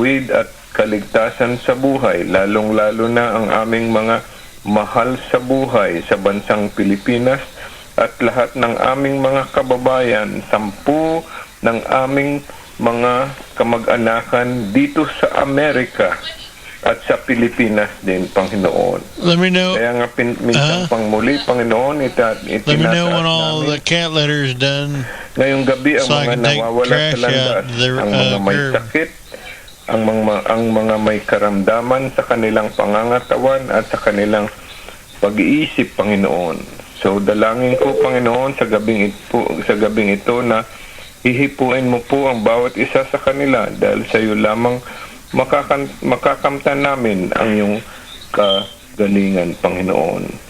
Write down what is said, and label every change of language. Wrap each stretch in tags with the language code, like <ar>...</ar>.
<tl>at kaligtasan sa buhay, lalong-lalo na ang aming mga mahal sa buhay sa bansang Pilipinas at lahat ng aming mga kababayan, 10 ng aming mga kamag-anakan dito sa Amerika at sa Pilipinas din, Panginoon.</tl> <en>Let me know.</en> <tl>Kaya nga minsan pang muli, Panginoon,</tl> <en>let me know when all the cat litter is done.</en> <tl>Ngayong gabi, ang mga nawawala sa landas, ang mga may sakit, ang mga may karamdaman sa kanilang pangangatawan at sa kanilang pag-iisip, Panginoon. So, dalangin ko, Panginoon, sa gabing ito na hihipuin mo po ang bawat isa sa kanila dahil sa iyo lamang makakamtan namin ang iyong kagalingan, Panginoon.</tl>